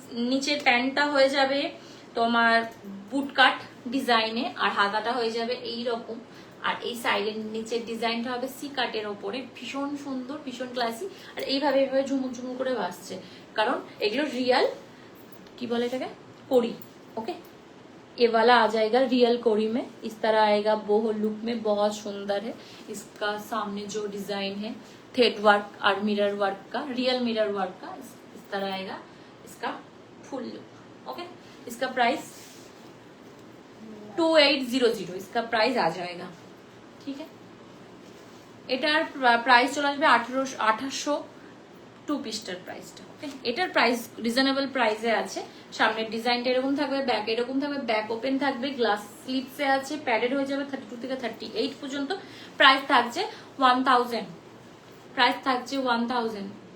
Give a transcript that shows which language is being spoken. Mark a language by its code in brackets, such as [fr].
[bn] নিচের প্যান্টটা হয়ে যাবে তোমার বুট কাট ডিজাইনে, আর হাতাটা হয়ে যাবে এই রকম, আর এই সাইডের নিচের ডিজাইনটা হবে সি কাটের ওপরে, ভীষণ সুন্দর, ভীষণ ক্লাসি। আর এইভাবে এইভাবে ঝুমুক ঝুমুক করে ভাসছে, কারণ এগুলো রিয়াল কি বলে এটাকে, কড়ি। [hi] ওকে, ये वाला आ जाएगा रियल कोरी में, इस तरह आएगा बोहो लुक में, बहुत सुंदर है। इसका सामने जो डिजाइन है थ्रेड वर्क और मिरर वर्क का, रियल मिरर वर्क का, इस तरह आएगा इसका फुल लुक। ओके, इसका प्राइस 2800 इसका प्राइस आ जाएगा, ठीक है। [bn] এটার প্রাইস চলে আসবে 1800 টু পিসটার প্রাইসটা। ওকে, এটার প্রাইস রিজনেবল প্রাইসে আছে। সামনের ডিজাইনটা এরকম থাকবে, ব্যাক এরকম থাকবে, ব্যাক ওপেন থাকবে, গ্লাস স্লিপসে আছে, প্যাডেড হয়ে যাবে 32 থেকে 38 পর্যন্ত। প্রাইস থাকছে 1000, প্রাইস থাকছে 1000।